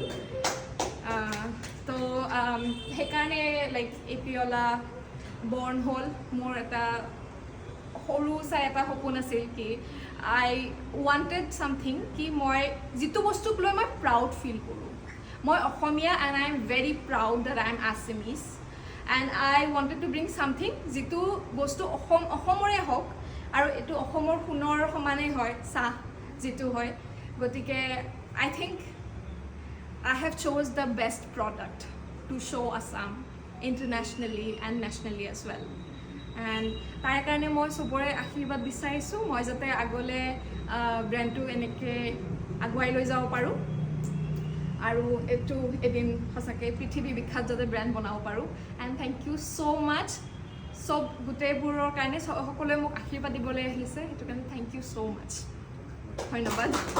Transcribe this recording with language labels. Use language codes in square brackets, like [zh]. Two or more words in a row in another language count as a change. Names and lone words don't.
[as] তো সেইকাৰণে লাইক এপিঅলা বৰ্ণ হ'ল মোৰ এটা সৰু চাই এটা সপোন আছিল কি [en] I wanted something [as] কি মই যিটো বস্তুক লৈ মই [en] proud feel [as] কৰোঁ। মই অসমীয়া [en] and I am very proud that I am Assamese and I wanted to bring something [as] যিটো বস্তু অসমৰে হওক আৰু এইটো অসমৰ সোণৰ সমানেই হয় চাহ যিটো হয়। [en] গতিকে I think I have chose the best product to show Assam internationally and nationally as well. [as] এণ্ড তাৰ কাৰণে মই চবৰে আশীৰ্বাদ বিচাৰিছোঁ, মই যাতে আগলৈ ব্ৰেণ্ডটো এনেকৈ আগুৱাই লৈ যাব পাৰোঁ আৰু এইটো এদিন সঁচাকৈ পৃথিৱী বিখ্যাত যাতে ব্ৰেণ্ড বনাব পাৰোঁ। এণ্ড [en] thank you so much [as] চব গোটেইবোৰৰ কাৰণে, সকলোৱে মোক আশীৰ্বাদ দিবলৈ আহিছে, সেইটো কাৰণে [en] thank you so much, [as] ধন্যবাদ।